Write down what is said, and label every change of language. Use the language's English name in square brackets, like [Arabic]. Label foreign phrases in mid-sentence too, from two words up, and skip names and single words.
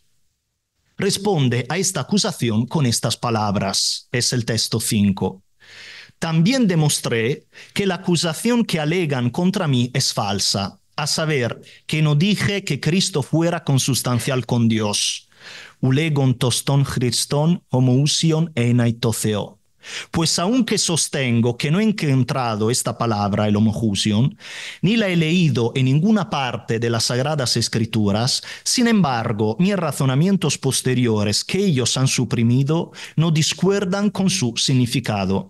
[Spanish] Responde a esta acusación con estas palabras, es el texto 5. También demostré que la acusación que alegan contra mí es falsa, a saber, que no dije que Cristo fuera consustancial con Dios. [Greek] οὐ λέγων τὸν Χριστὸν ὁμοούσιον εἶναι τῷ θεῷ. [Spanish] Pues aunque sostengo que no he encontrado esta palabra, el homoousion, ni la he leído en ninguna parte de las Sagradas Escrituras, sin embargo, mis razonamientos posteriores que ellos han suprimido no discuerdan con su significado.